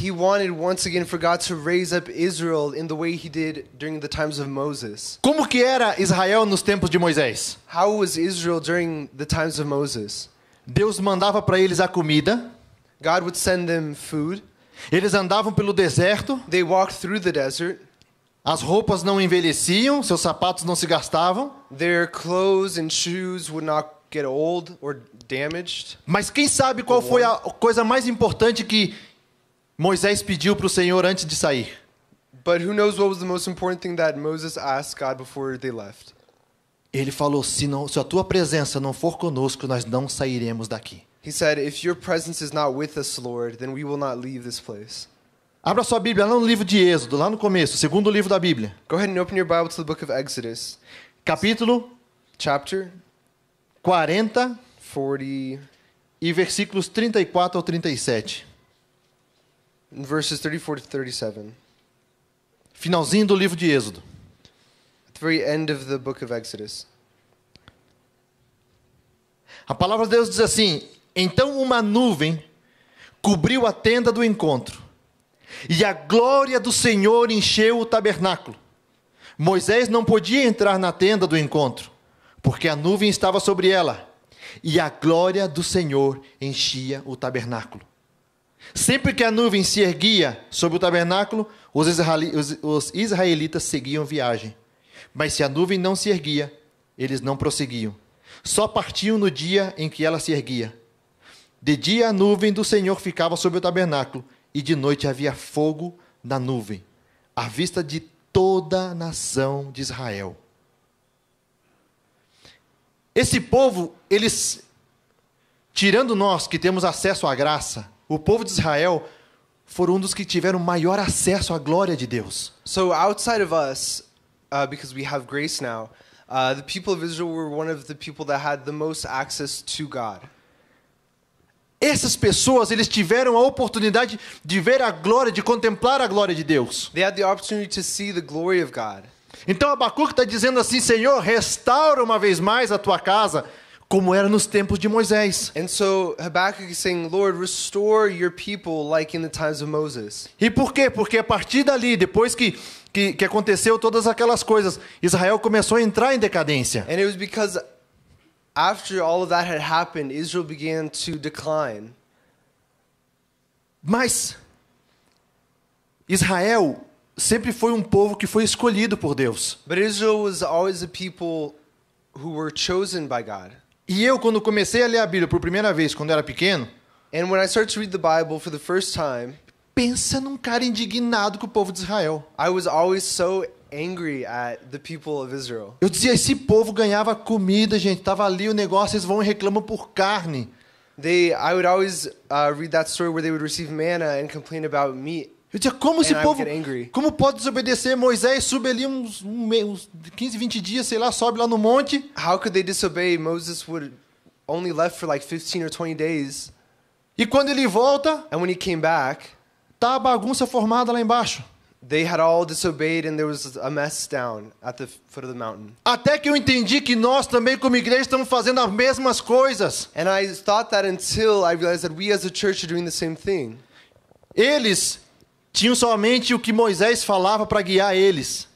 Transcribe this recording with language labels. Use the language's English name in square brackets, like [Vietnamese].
[English] He wanted once again for God to raise up Israel in the way he did during the times of Moses. [Portuguese] Como que era Israel nos tempos de Moisés? [English] How was Israel during the times of Moses? [Portuguese] Deus mandava para eles a comida, [English] God would send them food. [Portuguese] eles andavam pelo deserto, [English] They walked through the desert. [Portuguese] as roupas não envelheciam, seus sapatos não se gastavam. [English] Their clothes and shoes would not get old or damaged. [Portuguese] Mas quem sabe qual foi a coisa mais importante que Moisés pediu para o Senhor antes de sair? [English] But who knows what was the most important thing that Moses asked God before they left? [Portuguese] Ele falou, se a tua presença não for conosco, nós não sairemos daqui. [English] He said, if your presence is not with us, Lord, then we will not leave this place. [Portuguese] Abra sua Bíblia lá no livro de Êxodo, lá no começo, segundo livro da Bíblia. [English] Go ahead and open your Bible to the book of Exodus, [Portuguese] Capítulo [English] chapter [Portuguese] 40 [English] 40, [Portuguese] e versículos 34 ao 37. [English] verses 34 to 37. [Portuguese] Finalzinho do livro de Êxodo. [English] At the very end of the book of Exodus. [Portuguese] A palavra de Deus diz assim: então uma nuvem cobriu a tenda do encontro, e a glória do Senhor encheu o tabernáculo. Moisés não podia entrar na tenda do encontro, porque a nuvem estava sobre ela, e a glória do Senhor enchia o tabernáculo. Sempre que a nuvem se erguia sobre o tabernáculo, os israelitas seguiam viagem. Mas se a nuvem não se erguia, eles não prosseguiam. Só partiam no dia em que ela se erguia. De dia a nuvem do Senhor ficava sobre o tabernáculo, e de noite havia fogo na nuvem, à vista de toda a nação de Israel. Esse povo, eles, tirando nós que temos acesso à graça, o povo de Israel foram um dos que tiveram maior acesso à glória de Deus. [English] So outside of us, because we have grace now, the people of Israel were one of the people that had the most access to God. [Portuguese] Essas pessoas, eles tiveram a oportunidade de ver a glória, de contemplar a glória de Deus. [English] They had the opportunity to see the glory of God. [Portuguese] Então Abacuque está dizendo assim: Senhor, restaura uma vez mais a tua casa, como era nos tempos de Moisés. [English] And so Habakkuk is saying, Lord, restore your people like in the times of Moses. [Portuguese] E por quê? Porque a partir dali, depois que aconteceu todas aquelas coisas, Israel começou a entrar em decadência. [English] And it was because after all of that had happened, Israel began to decline. [Portuguese] Mas Israel sempre foi um povo que foi escolhido por Deus. [English] But Israel was always a people who were chosen by God. [Portuguese] E eu, quando comecei a ler a Bíblia por primeira vez, quando era pequeno, [English] And when I started to read the Bible for the first time, [Portuguese] pensa num cara indignado com o povo de Israel. [English] I was always so angry at the people of Israel. [Portuguese] Eu dizia, esse povo ganhava comida, gente, tava ali o negócio, eles vão e reclamam por carne. [English] I would always read that story where they would receive manna and complain about meat. [Portuguese] Eu dizia, como esse [English] And I [Portuguese] povo, [English] would get angry. [Portuguese] como pode desobedecer? Moisés sube ali uns 15, 20 dias, sei lá, sobe lá no monte. [English] How could they disobey? Moses would only left for like 15 or 20 days. [Portuguese] E quando ele volta, [English] And when he came back, [Portuguese] tá a bagunça formada lá embaixo. [English] they had all disobeyed and there was a mess down at the foot of the mountain. [Portuguese] Até que eu entendi que nós também, como igreja, estamos fazendo as mesmas coisas. [English] And I thought that until I realized that we as a church are doing the same thing. [Portuguese] Eles tinham somente o que Moisés falava para guiar eles.